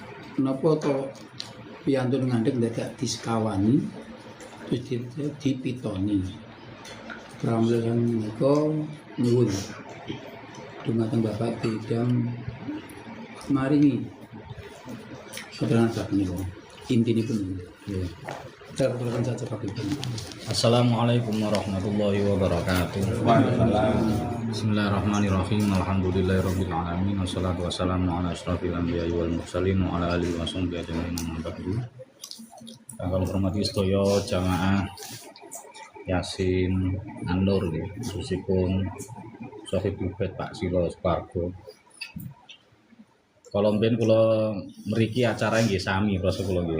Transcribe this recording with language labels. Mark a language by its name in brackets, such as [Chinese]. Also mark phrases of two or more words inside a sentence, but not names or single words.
[Javanese] Napa to piyantun ngandhek dadak disekawani terus dipitoni. Pramila menika nyuwun dumateng Bapak Bidang maringi keterangan bab menika. Intinipun nggih. [Indonesian] Terangkan saja Pak Bidang. [Arabic] السلام عليكم ورحمة الله وبركاته. بسم الله الرحمن الرحيم الحمد لله رب العالمين. والصلاة والسلام على أشرف الأنبياء والمرسلين وعلى آله وصحبه أجمعين. أما بعد. [Javanese] Kang hormati sedaya jamaah Yasin An-Nur nggih, khususipun [Arabic] صاحب البيت [Javanese] Pak Silo Spargo. Kalau mben kula mriki acara nggih sami prasa kula nggih.